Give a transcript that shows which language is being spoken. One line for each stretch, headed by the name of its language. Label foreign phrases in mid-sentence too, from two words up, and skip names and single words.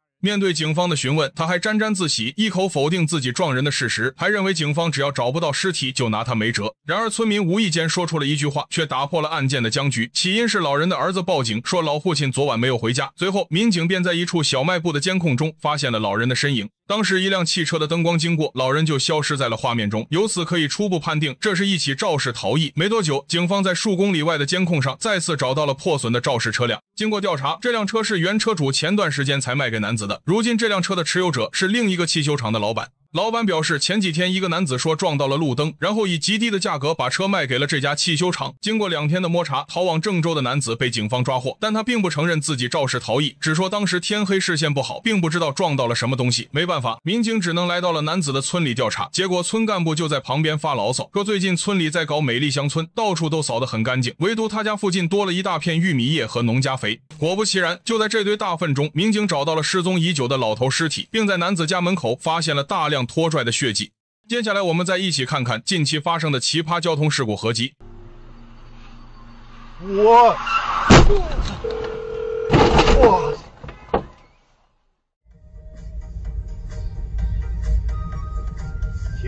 Chinese: 面對警方的詢問，他還沾沾自喜，一口否定自己撞人的事實，還認為警方只要找不到屍體就拿他沒辙。然而村民無意間說出了一句話，卻打破了案件的僵局。起因是老人的兒子報警說老父親昨晚沒有回家，隨後民警便在一處小賣部的監控中發現了老人的身影。當時一輛汽車的燈光經過，老人就消失在了画面中，由此可以初步判定這是一起肇事逃逸。没多久，警方在数公里外的監控上再次找到了破損的肇事車輛。經過調查，這輛車是原車主前段時間才賣給男子的，如今這輛車的持有者是另一個汽修廠的老闆。老闆表示，前幾天一個男子說撞到了路燈，然後以極低的價格把車賣給了這家汽修廠。經過2天的摸查，逃往鄭州的男子被警方抓獲，但他並不承認自己肇事逃逸，只說當時天黑視線不好，並不知道撞到了什麼東西。沒辦法，民警只能來到了男子的村裡調查，結果村幹部就在旁邊發牢騷，說最近村裡在搞美麗鄉村，到處都掃得很乾淨，唯獨他家附近多了一大片玉米葉和農家肥。果不其然，就在這堆大糞中，民警找到了失蹤已久的老頭屍體，並在男子家門口發現了大量拖拽的血跡。接下來我們再一起看看近期發生的奇葩交通事故合集。哇！停！